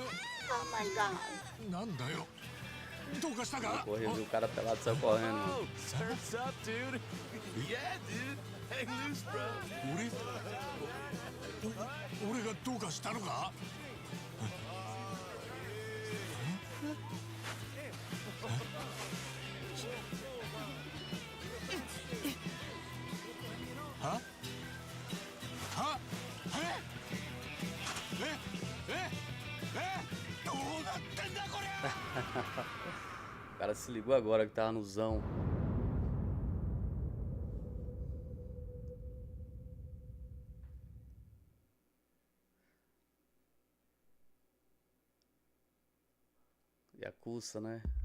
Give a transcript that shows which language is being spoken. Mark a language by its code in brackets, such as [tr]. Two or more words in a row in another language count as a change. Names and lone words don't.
[en] Oh my god! [ja] なんだよ。 どうかしたか？ [pt] Correu, viu o cara pelado e saiu correndo. [en] Surf's up, dude. Yeah, dude. Hang loose, bro. [ja] 俺がどうかしたのか？は？は？どうなってんだこりゃ！ [pt] O cara se ligou agora que tava no zão. Yakuza, né?